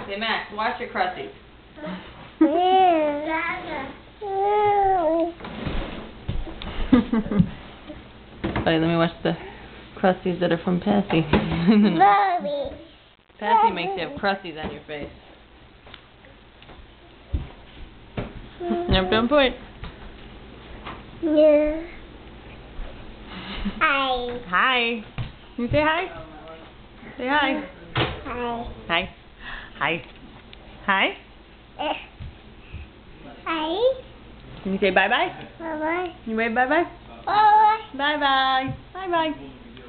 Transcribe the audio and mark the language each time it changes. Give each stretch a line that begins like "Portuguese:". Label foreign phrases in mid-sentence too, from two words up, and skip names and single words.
English: Say, Max, wash your crusties. Let me wash the crusties that are from Passy. Passy makes you have crusties on your face. Never done point. Yeah. Hi. Hi. Can you say hi? Say hi. Hi. Hi. Hi. Hi. Hi. Can you say bye-bye? Bye-bye. You wave bye-bye? Bye. Bye-bye. Bye-bye.